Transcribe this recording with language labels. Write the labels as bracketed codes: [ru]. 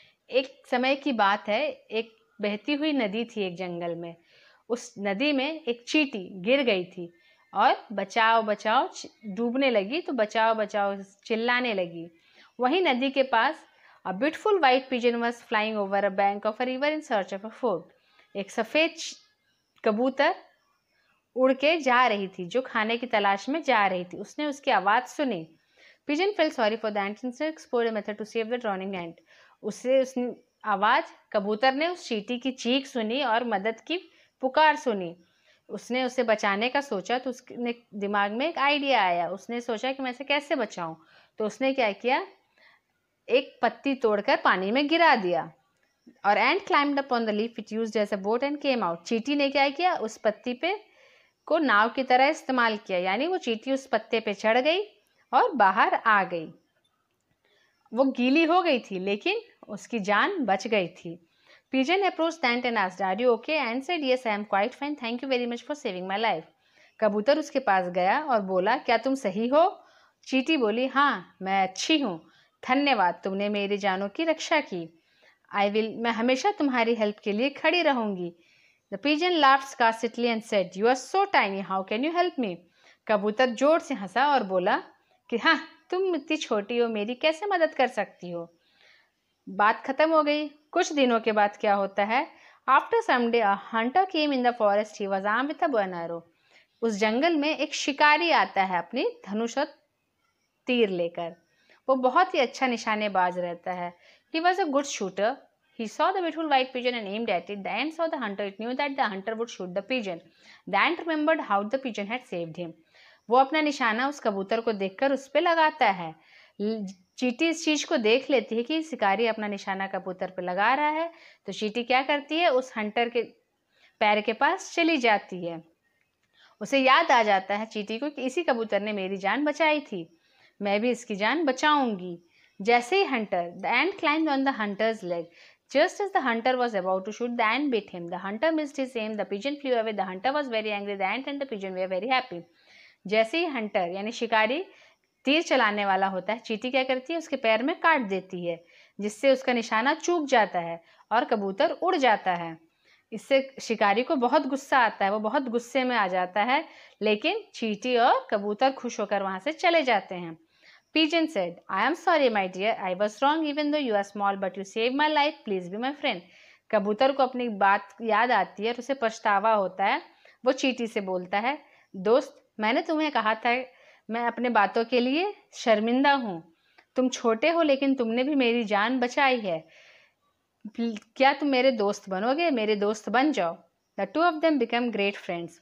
[hi] एक समय की बात है, एक बहती हुई नदी थी एक जंगल में. उस नदी में एक चींटी गिर गई थी और बचाओ बचाओ डूबने लगी. तो बचाओ बचाओ चिल्लाने लगी. वहीं नदी के पास [en] a beautiful white pigeon was flying over a bank of a river in search of a food. [hi] एक सफ़ेद कबूतर उड़ के जा रही थी, जो खाने की तलाश में जा रही थी. उसने उसकी आवाज़ सुनी. [en] Pigeon felt sorry for the ant and explored a method to save the drowning ant. [hi] उसने आवाज़ कबूतर ने उस चींटी की चीख सुनी और मदद की पुकार सुनी. उसने उसे बचाने का सोचा. तो उसने दिमाग में एक आइडिया आया. उसने सोचा कि मैं इसे कैसे बचाऊं. तो उसने क्या किया, एक पत्ती तोड़कर पानी में गिरा दिया. और [en] Ant climbed up on the leaf it used as a boat and came out. [hi] चींटी ने क्या किया, उस पत्ती पे को नाव की तरह इस्तेमाल किया. यानी वो चींटी उस पत्ते पे चढ़ गई और बाहर आ गई. वो गीली हो गई थी, लेकिन उसकी जान बच गई थी. [en] Pigeon approached the ant and asked, "Are you okay?" Ant said, "Yes, I am quite fine. Thank you very much for saving my life." [hi] कबूतर उसके पास गया और बोला, "क्या तुम सही हो?" चींटी बोली, "हाँ, मैं अच्छी हूँ. धन्यवाद, तुमने मेरी जानों की रक्षा की. मैं हमेशा तुम्हारी हेल्प के लिए खड़ी रहूंगी." [en] The pigeon laughed scarcely and said, "You are so tiny. How can you help me?" [hi] कबूतर जोर से हंसा और बोला कि हाँ, तुम इतनी छोटी हो, मेरी कैसे मदद कर सकती हो. बात खत्म हो गई. कुछ दिनों के बाद क्या होता है, [en] After some day a hunter came in the forest. He was armed with a bow and arrow. [hi] उस जंगल में एक शिकारी आता है अपनी धनुष और तीर लेकर. वो बहुत ही अच्छा निशानेबाज रहता है. [en] He was a good shooter. He saw the beautiful white pigeon and aimed at it. The ant saw the hunter. It knew that the hunter would shoot the pigeon. The ant remembered how the pigeon had saved him. [hi] वो अपना निशाना उस कबूतर को देखकर उस पे लगाता है. चींटी इस चीज को देख लेती है कि शिकारी अपना निशाना कबूतर पे लगा रहा है. तो चींटी क्या करती है, उस हंटर के पैर के पास चली जाती है. उसे याद आ जाता है चींटी को कि इसी कबूतर ने मेरी जान बचाई थी, मैं भी इसकी जान बचाऊंगी. जैसे ही [en] Hunter the ant climbed on the hunter's leg. Just as the hunter was about to shoot, the ant bit him. The hunter missed his aim. The pigeon flew away. The hunter was very angry. The ant and the pigeon were very happy. [hi] जैसे ही Hunter यानी शिकारी तीर चलाने वाला होता है, चींटी क्या करती है, उसके पैर में काट देती है, जिससे उसका निशाना चूक जाता है और कबूतर उड़ जाता है. इससे शिकारी को बहुत गुस्सा आता है. वो बहुत गुस्से में आ जाता है, लेकिन चींटी और कबूतर खुश होकर वहां से चले जाते हैं. [en] Pigeon said, "I am sorry, my dear. I was wrong, even though you are small, but you saved my life. Please be my friend." [hi] कबूतर को अपनी बात याद आती है और उसे पछतावा होता है. वो चींटी से बोलता है, "दोस्त, मैंने तुम्हें कहा था मैं अपने बातों के लिए शर्मिंदा हूँ। तुम छोटे हो लेकिन तुमने भी मेरी जान बचाई है। क्या तुम मेरे दोस्त बनोगे? मेरे दोस्त बन जाओ। [en] The two of them become great friends.